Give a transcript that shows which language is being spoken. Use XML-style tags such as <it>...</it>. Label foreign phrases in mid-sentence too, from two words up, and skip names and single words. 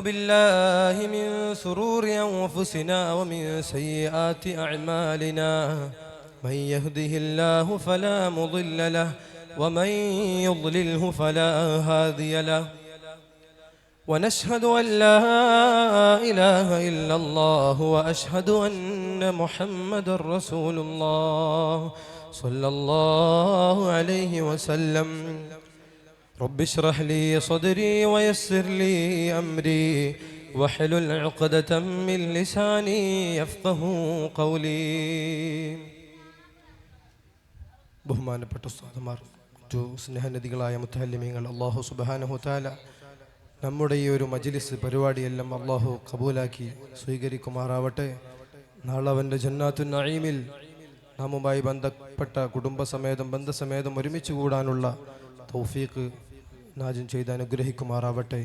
<ar>بالله من شرور أنفسنا ومن سيئات أعمالنا، من يهده الله فلا مضل له ومن يضلله فلا هادي له، ونشهد أن لا إله إلا الله وأشهد أن محمد رسول الله صلى الله عليه وسلم. رب اشرح لي صدري ويسر لي أمري واحلل عقدة من لساني يفقه قولي.</ar> <ml>ബഹുമാനപ്പെട്ട ഉസ്താദുമാർ, സ്നേഹനിധികളായ മുത്തഅല്ലിമീങ്ങൾ,</ml> <ar>الله سبحانه تعالى</ar> <ml>നമ്മുടെ ഈ ഒരു മജ്ലിസ് പരിപാടിയെല്ലാം അല്ലാഹു കബൂലാക്കി സ്വീകരിക്കുമാറാവട്ടെ. നാളെ അവൻ്റെ</ml> <ar>جنات النعيم</ar> <ml>നാമുമായി ബന്ധപ്പെട്ട കുടുംബസമേതം ബന്ധസമേതം ഒരുമിച്ച് കൂടാനുള്ള തൗഫീഖ് നാജും ചെയ്ത് അനുഗ്രഹിക്കുമാറാവട്ടെ.</ml>